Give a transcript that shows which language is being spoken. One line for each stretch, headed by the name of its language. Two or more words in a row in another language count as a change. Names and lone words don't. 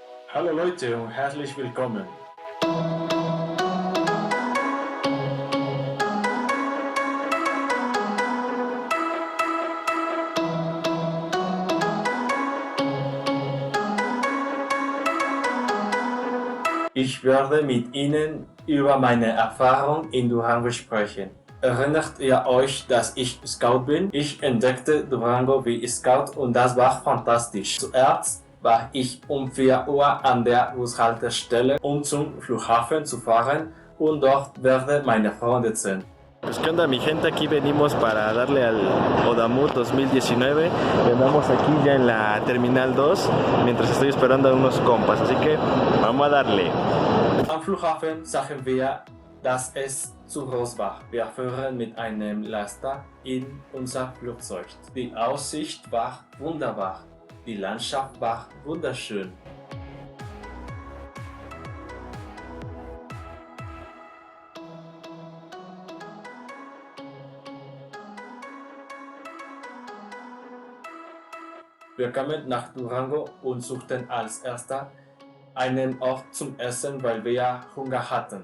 German: Hallo Leute und herzlich willkommen. Ich werde mit Ihnen über meine Erfahrung in Durango sprechen. Erinnert ihr euch, dass ich Scout bin? Ich entdeckte Durango wie Scout und das war fantastisch. Zuerst war ich um 4 Uhr an der Bushaltestelle, um zum Flughafen zu fahren und dort werden meine Freunde sein.
Spanish: Pues qué onda mi gente, aquí venimos para darle al Odamut 2019 y andamos aquí ya en la Terminal 2 mientras estoy esperando a unos compas, así que vamos a darle.
German: Am Flughafen sahen wir, dass es zu groß war. Wir fuhren mit einem Laster in unser Flugzeug. Die Aussicht war wunderbar. Die Landschaft war wunderschön. Wir kamen nach Durango und suchten als erster einen Ort zum Essen, weil wir Hunger hatten.